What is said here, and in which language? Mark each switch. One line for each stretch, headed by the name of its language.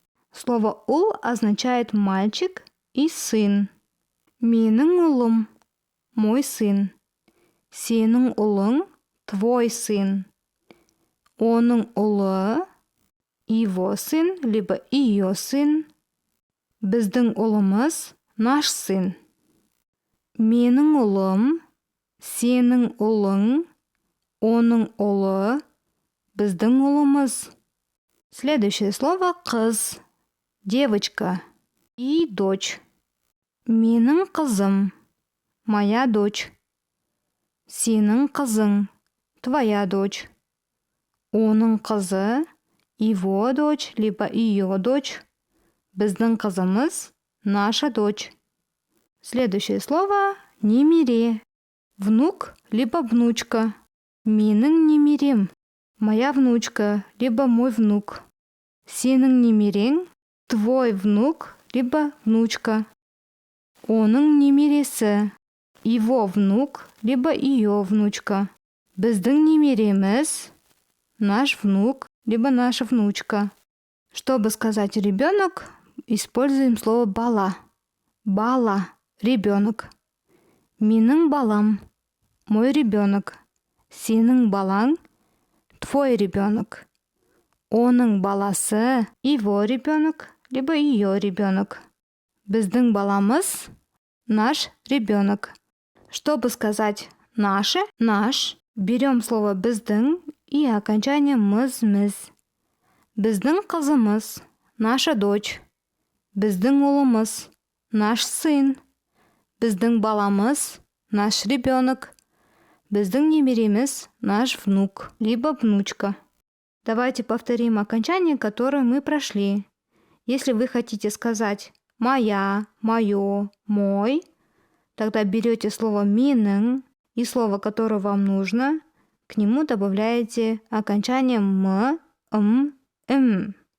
Russian: Слово «ұл» означает мальчик и сын.
Kazakh: Менің ұлым,
Russian: мой сын.
Kazakh: Сенің ұлың,
Russian: твой сын.
Kazakh: Оның ұлы,
Russian: его сын, либо ее сын.
Kazakh: Біздің ұлымыз,
Russian: наш сын.
Kazakh: Менің ұлым, сенің ұлың, оның ұлы, біздің ұлымыз.
Russian: Следующее слово қыз, девочка и дочь.
Kazakh: Менің қызым,
Russian: моя дочь.
Kazakh: Сенің қызың,
Russian: твоя дочь.
Kazakh: Оның қызы,
Russian: его дочь, либо ее дочь.
Kazakh: Біздің қызымыз,
Russian: наша дочь. Следующее слово немере. Внук, либо внучка.
Kazakh: Менің немерем,
Russian: моя внучка, либо мой внук.
Kazakh: Сенің немерең,
Russian: твой внук, либо внучка.
Kazakh: Оның немересі,
Russian: его внук, либо ее внучка.
Kazakh: Біздің немереміз,
Russian: наш внук, либо наша внучка. Чтобы сказать ребенок, используем слово бала.
Kazakh: Бала,
Russian: ребенок.
Kazakh: Менің балам,
Russian: мой ребенок.
Kazakh: Сенің балаң,
Russian: твой ребенок.
Kazakh: Оның баласы,
Russian: его ребенок, либо ее ребенок.
Kazakh: Біздің баламыз,
Russian: наш ребенок. Чтобы сказать наше, наш, берем слово біздің и окончание мыз.
Kazakh: Біздің қызымыз,
Russian: наша дочь.
Kazakh: Біздің ұлымыз,
Russian: наш сын.
Kazakh: Біздің баламыз,
Russian: наш ребенок.
Kazakh: Біздің немереміз,
Russian: наш внук, либо внучка. Давайте повторим окончание, которое мы прошли. Если вы хотите сказать «моя», «моё», «мой», тогда берете слово «менің» и слово, которое вам нужно, к нему добавляете окончание «м», «м».